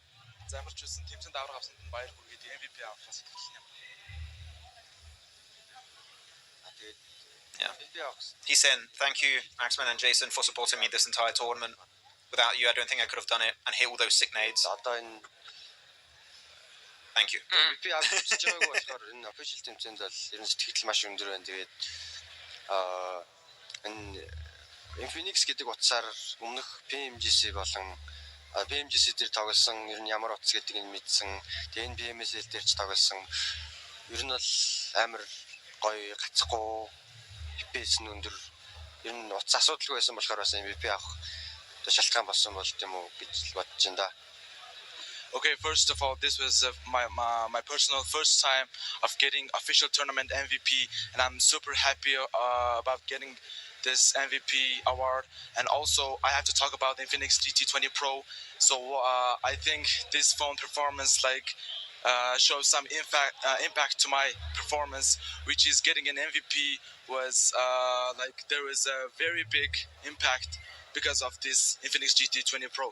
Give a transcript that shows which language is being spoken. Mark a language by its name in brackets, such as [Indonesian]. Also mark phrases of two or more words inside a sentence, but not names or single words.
[English] Yeah. He said, thank you, Maxman and Jason, for supporting me this entire tournament. Without you, I don't think I could have done it and hit all those sick nades. Thank you. [Mongolian] MVP авч байгаагүй болохоор энэ official тэмцээнд бол ер нь сэтгэл маш өндөр байна. Тэгээд энэ Infinix гэдэг утсаар өмнөх PMGC болон PMGC дээр тоглосон ер нь ямар утас гэдгийг мэдсэн. Тэгээд PMSL дээр ч тоглосон. Ер нь бол амар гоё гацхгүй FPS нь өндөр. Ер нь утас асуудалгүй байсан болохоор бас MVP авах шалтгаан болсон бол тийм үү гэж бодож байна да. [English] Okay, first of all, this was my personal first time of getting official tournament MVP, and I'm super happy about getting this MVP award. And also, I have to talk about the Infinix GT20 Pro. So I think this phone performance shows some impact to my performance, which is getting an MVP was there was a very big impact because of this Infinix GT20 Pro.